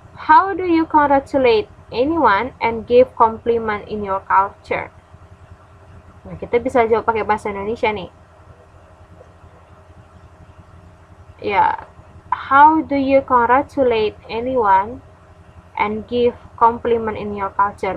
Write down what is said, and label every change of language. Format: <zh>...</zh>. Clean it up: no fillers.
<en>How do you congratulate anyone and give compliment in your culture?</en> <id>Nah, kita bisa jawab pakai bahasa Indonesia nih.</id> <en>Ya, how do you congratulate anyone and give compliment in your culture?</en>